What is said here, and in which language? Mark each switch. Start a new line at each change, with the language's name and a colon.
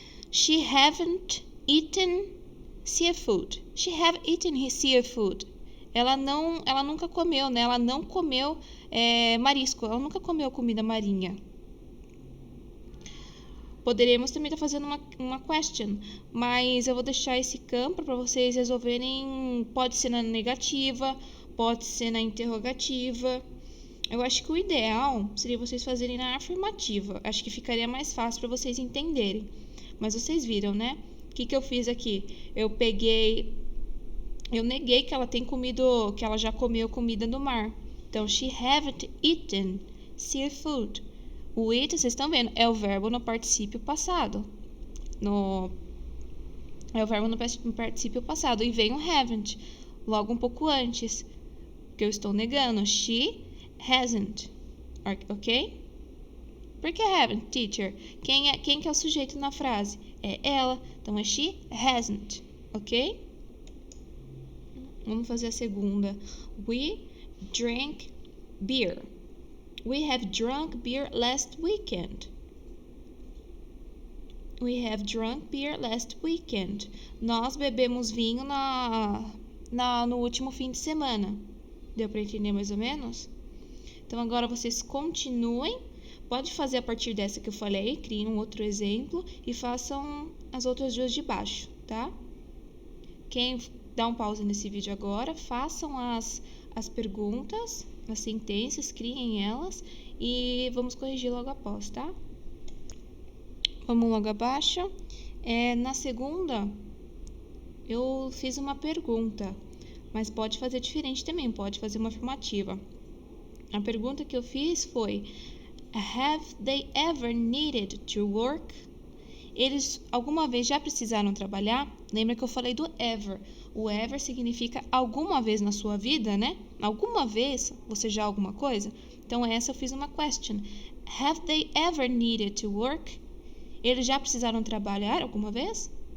English: She haven't eaten seafood. She have eaten his seafood.
Portuguese: Ela nunca comeu, né? Ela não comeu marisco. Ela nunca comeu comida marinha. Poderíamos também estar fazendo uma question, mas eu vou deixar esse campo para vocês resolverem. Pode ser na negativa, pode ser na interrogativa. Eu acho que o ideal seria vocês fazerem na afirmativa. Acho que ficaria mais fácil para vocês entenderem. Mas vocês viram, né? O que eu fiz aqui? Eu neguei que ela que ela já comeu comida do mar.
English: Então, she haven't eaten seafood.
Portuguese: O eat, vocês estão vendo, é o verbo no particípio passado. É o verbo no particípio passado. E vem o haven't, logo um pouco antes, que eu estou negando.
English: She hasn't. Ok?
Portuguese: Por que
English: haven't, teacher?
Portuguese: Quem que é o sujeito na frase? É ela. Então, é
English: she hasn't.
Portuguese: Ok? Vamos fazer a segunda.
English: We drank beer. We have drunk beer last weekend. We have drunk beer last weekend.
Portuguese: Nós bebemos vinho no último fim de semana. Deu para entender mais ou menos? Então, agora vocês continuem. Pode fazer a partir dessa que eu falei. Criem um outro exemplo e façam as outras duas de baixo, tá? Quem dá um pause nesse vídeo agora, façam as perguntas, as sentenças, criem elas e vamos corrigir logo após, tá? Vamos logo abaixo. Na segunda, eu fiz uma pergunta, mas pode fazer diferente também, pode fazer uma afirmativa. A pergunta que eu fiz foi:
English: Have they ever needed to work?
Portuguese: Eles alguma vez já precisaram trabalhar? Lembra que eu falei do ever. O ever significa alguma vez na sua vida, né? Alguma vez você já alguma coisa? Então, essa eu fiz uma question.
English: Have they ever needed to work?
Portuguese: Eles já precisaram trabalhar alguma vez?